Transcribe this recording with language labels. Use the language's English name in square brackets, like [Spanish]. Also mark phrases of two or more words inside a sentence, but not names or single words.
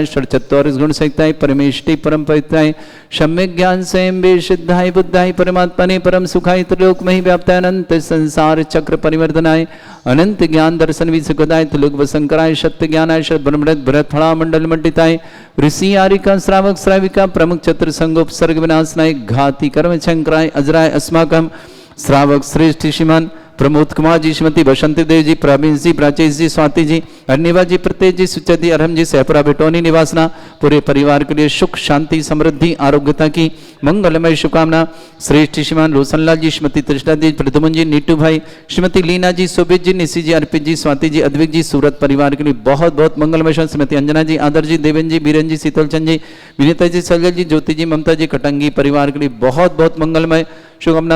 [Sanskrit] षट्चत्वारिश गुण सहिताय परमेष्टि परम पवित्राय सम्यक ज्ञान स्वयं सिद्धाय बुद्धाय परमात्मने परम सुखाय त्रिलोकमहि व्याप्ताय अनंत संसार चक्र परिवर्तनाय अनंत ज्ञान दर्शन विसुखदाय त्रिलोक वसंकराय सत्य ज्ञानाय ब्रह्मृत भरत फणा मंडल मंडिताय ऋषि आरिका श्रावक श्राविका प्रमुख चतुर संगोपसर्ग विनाशनाय घाति कर्म शंकराय अजराय अस्माकं श्रावक श्रेष्ठ श्रीमान प्रमोद कुमार जी, श्रीमती बसंती देव जी, प्रवीण जी, प्राचेश जी, स्वाति जी, अर्निवा जी, प्रत्येश जी, सुचति, अरहम जी, सहपुरा बेटोनी निवासना [Hindi] पूरे परिवार के लिए सुख शांति समृद्धि आरोग्यता की मंगलमय शुभकामना। श्रेष्ठ श्रीमान रोशनलाल जी, श्रीमती त्रिशला जी, प्रदुमन जी, नीटू भाई, श्रीमती लीना जी, सुबित जी, निशी जी, अर्पित जी, स्वाति जी, अद्विक जी, सूरत परिवार के लिए बहुत बहुत मंगलमय। श्रीमती अंजना जी, आदर जी, देवेंद्र जी, बीरेन जी, शीतलचंद जी, विनीता जी, सजल जी, ज्योति जी, ममता जी, कटंगी परिवार के लिए बहुत बहुत मंगलमय शुभकामना।